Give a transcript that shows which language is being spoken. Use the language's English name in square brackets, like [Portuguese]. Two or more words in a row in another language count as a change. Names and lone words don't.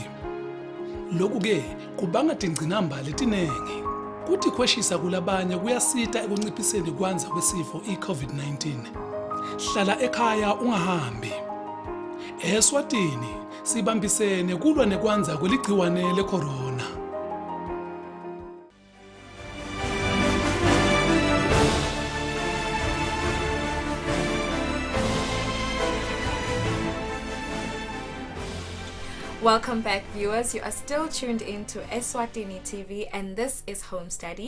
[Swati] Lokhu-ke kubanga tingcinamba letinengi. Kuthi kweshisa kulabanye kuyasita ekunciphiseni kwanza kwesifo i-COVID-19. Hlala ekhaya ungahambi. Eswatini sibambisene kulwa nekwanza kweligciwane le-corona. [English] Welcome back, viewers. You are still tuned in to Eswatini TV, and this is Home Study.